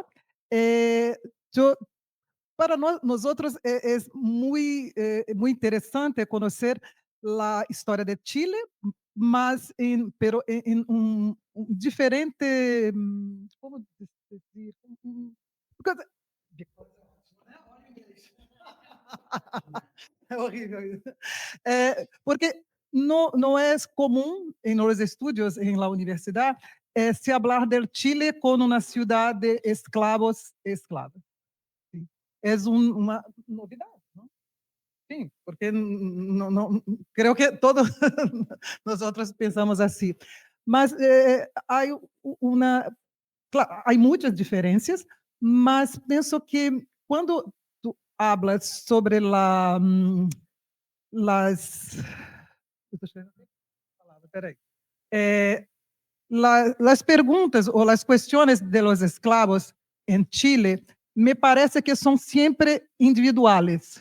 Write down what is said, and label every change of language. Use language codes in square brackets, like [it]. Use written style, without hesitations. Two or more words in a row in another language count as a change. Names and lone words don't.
[es] Yo, para nosotros es muy interesante conocer la historia de Chile, pero en un diferente, ¿cómo decir? Porque- [pt] É horrível isso. Porque não é comum em [es] los estudios [pt] em la universidade [es] se hablar del [pt] Chile como uma cidade de esclavos e esclavas. Sim. É uma novidade, não? Sim, porque não, creio que todos nós outros pensamos assim. Mas há uma, claro, há muitas diferenças, mas penso que quando [es] tu hablas sobre las, las preguntas o las cuestiones de los esclavos en Chile me parece que son siempre individuales.